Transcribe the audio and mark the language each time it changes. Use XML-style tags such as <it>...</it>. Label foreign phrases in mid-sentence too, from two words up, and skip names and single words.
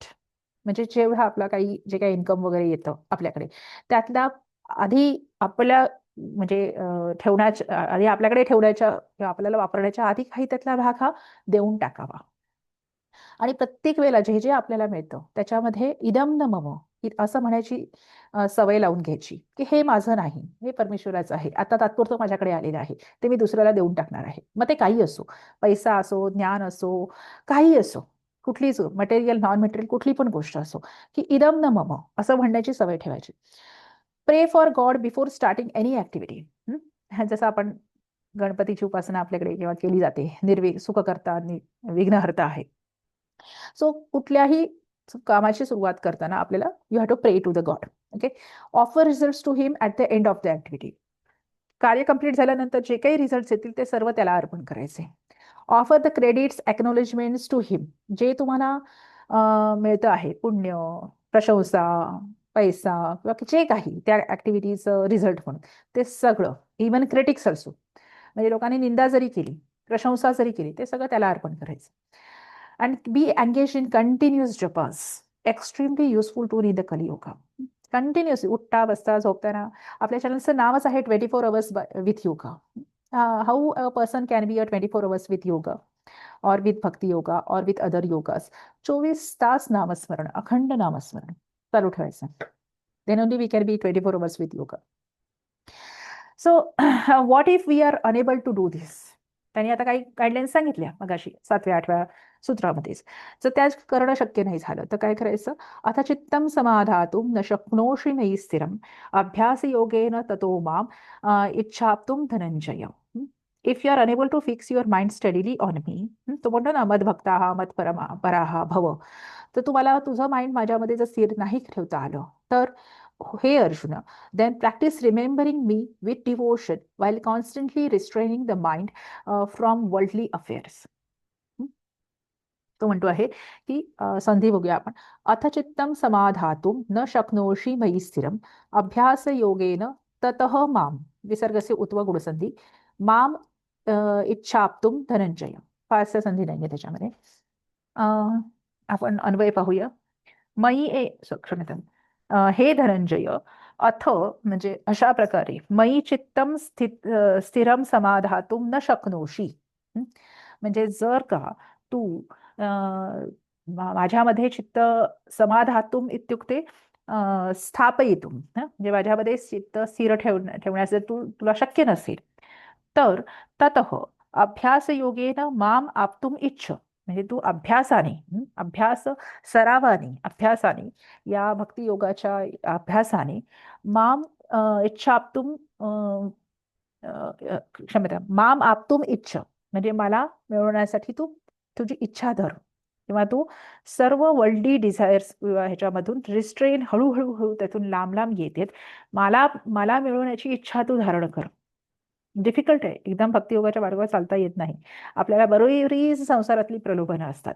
<mr>म्हणजे जेवढा आपला जे काही इन्कम वगैरे येतं आपल्याकडे, त्यातला आधी आपल्या म्हणजे ठेवण्याच्या आधी आपल्याकडे ठेवण्याच्या किंवा आपल्याला वापरण्याच्या आधी काही त्यातला भाग हा देऊन टाकावा. आणि प्रत्येक वेळेला जे जे आपल्याला मिळतं त्याच्यामध्ये</mr> <sa>इदम न मम</sa> <mr>असं म्हणायची सवय लावून घ्यायची, की हे माझं नाही, हे परमेश्वराचं आहे, आता तात्पुरतं माझ्याकडे आलेलं आहे, ते मी दुसऱ्याला देऊन टाकणार आहे. मग ते काही असो, पैसा असो, ज्ञान असो, काही असो, कुठलीच</mr> <en>material non material</en> <mr>कुठली पण गोष्ट असो, की</mr> <sa>इदम न मम</sa> <mr>असं म्हणण्याची सवय ठेवायची.</mr> <en>Pray for God before starting any activity.</en> <mr>जसं आपण गणपतीची उपासना आपल्याकडे जेव्हा केली जाते, सुखकर्ता विघ्नहर्ता आहे. सो कुठल्याही कामाची सुरुवात करताना आपल्याला</mr> <en>you have to pray to the God.</en> <mr>ओके.</mr> <en>Offer result to him at the end of the activity.</en> <mr>कार्य कंप्लीट झाल्यानंतर जे काही रिझल्ट येतील ते सर्व त्याला अर्पण करायचे.</mr> <en>offer the credits acknowledgements to him.</en> <mr>जे तुम्हाला मिळतं आहे, पुण्य, प्रशंसा, पैसा किंवा जे काही त्या ऍक्टिव्हिटीचं रिझल्ट म्हणून, ते सगळं,</mr> <en>even critics</en> <mr>असो, म्हणजे लोकांनी निंदा जरी केली, प्रशंसा जरी केली, ते सगळं त्याला अर्पण करायचं.</mr> <en>And be engage in continuous japas, extremely useful to in the Kaliyuga.</en> <mr>कंटिन्युअसली उठता बसता झोपताना. आपल्या चॅनलचं नावच आहे</mr> <en>24 hours with yoga. How a person can be a 24 hours with yoga और with bhakti yoga और with other yogas.</en> <mr>24 तास नामस्मरण, अखंड नामस्मरण चालू ठेवायचं.</mr> <en>Then only we can be 24 hours with yoga. So what if we are unable to do this.</en> <mr>त्यांनी आता काही गाईडलाईन्स सांगितल्या मगाशी 7व्या-8व्या सूत्रामध्येच. जर त्याच करणं शक्य नाही झालं तर काय करायचं.</mr> <sa>अथ चित्तम समाधातुं न शक्नोषि मयि स्थिरम अभ्यास योगेन ततो माम इच्छाप्तुम धनंजय.</sa> <en>If you are unable to fix your mind steadily on me,</en> <mr>तो म्हणतो ना</mr> <sa>मदभक्ताः मत्पराः भव.</sa> <mr>तर तुम्हाला तुझं माइंड माझ्यामध्ये जर स्थिर नाही ठेवता आलं तर हे अर्जुन,</mr> <en>then practice remembering me with devotion while constantly restraining the mind from worldly affairs.</en> <mr>तो म्हणतो आहे की संधी बघूया आपण.</mr> <sa>अथ चित्तम समाधातुं न शक्नोषि मयि स्थिरम अभ्यास योगेन ततः माम, विसर्गस्य उत्व गुणसंधी, माम इच्छाप्तुम धनंजय.</sa> <mr>फारसं संधी नाहीये त्याच्यामध्ये. आपण अन्वय पाहूया. क्षम्यतां. हे धनंजय, अथ म्हणजे अशा प्रकारे,</mr> <sa>मयि चित्तम स्थिरम समाधातुं न शक्नोषि.</sa> <mr>म्हणजे जर का तू माझ्यामध्ये</mr> <sa>चित्त समाधातुम इत्युक्ते स्थापयितुम,</sa> <mr>म्हणजे माझ्यामध्ये चित्त स्थिर ठेवण्याचे तुला शक्य नसेल तर</mr> <sa>ततः अभ्यास योगेन माम आप्तुम इच्छ.</sa> <mr>म्हणजे तू अभ्यास सरावाने, अभ्यासाने, या भक्ती योगाच्या अभ्यासाने</mr> <sa>माम इच्छाप्तुम क्षम्यता माम आप्तुम इच्छ,</sa> <mr>म्हणजे मला मिळवण्यासाठी तू तुझी इच्छा धर, किंवा तू सर्व</mr> <en>worldly desires</en> <mr>ह्याच्यामधून रिस्ट्रेन हळूहळू त्यातून लांब लांब येतेत. मला मिळवण्याची इच्छा तू धारण कर. डिफिकल्ट आहे एकदम. भक्तियोगाच्या मार्गावर चालता येत नाही. आपल्याला बरोबरीच संसारातली प्रलोभनं असतात.</mr>